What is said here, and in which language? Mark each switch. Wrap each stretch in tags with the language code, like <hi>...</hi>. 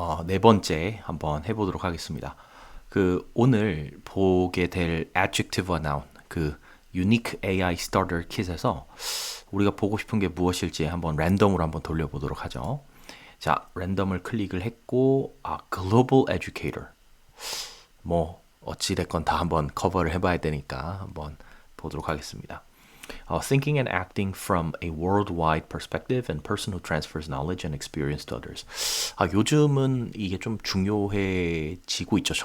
<ko>네 번째 한번 해보도록 하겠습니다. 오늘 보게 될 adjective와 noun, unique AI starter kit에서 우리가 보고 싶은 게 무엇일지 한번 랜덤으로 한번 돌려보도록 하죠. 자, 랜덤을 클릭을 했고, global educator. 어찌됐건 다 한번 커버를 해봐야 되니까 한번 보도록 하겠습니다.</ko> <en>Thinking and acting from a worldwide perspective and person who transfers knowledge and experience to others.</en> <ko>요즘은 이게 좀 중요해지고 있죠.</ko>